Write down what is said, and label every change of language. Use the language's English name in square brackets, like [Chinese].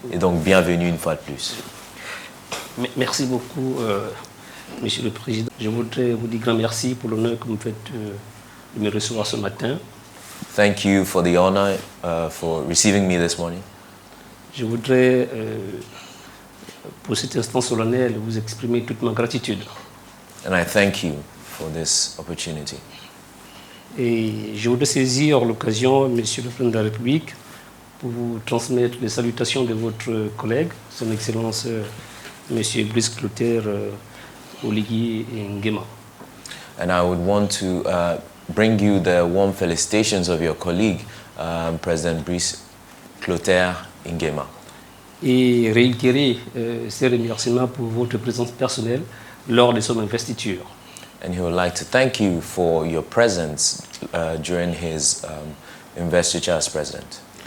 [French] Et donc bienvenue une fois de plus. Merci beaucoup, Monsieur le Président. Je voudrais vous dire grand merci pour l'honneur que vous me faites de me recevoir ce matin. [English] Thank you for the honor for receiving me this morning. [French] Je voudrais, pour cet instant solennel, vous exprimer toute ma gratitude. [English] And I thank you for this opportunity. [French] Et je voudrais saisir l'occasion, Monsieur le Président de la République, pour vous transmettre les salutations de votre collègue, Son Excellence Monsieur Brice Clotaire Oligui Nguema. [English] And I would want to bring you the warm felicitations of your colleague, President Brice Clotaire Nguema. [French] Et réitérer ses remerciements pour votre présence personnelle lors de son investiture. [English] And he would like to thank you for your presence during his investiture as president.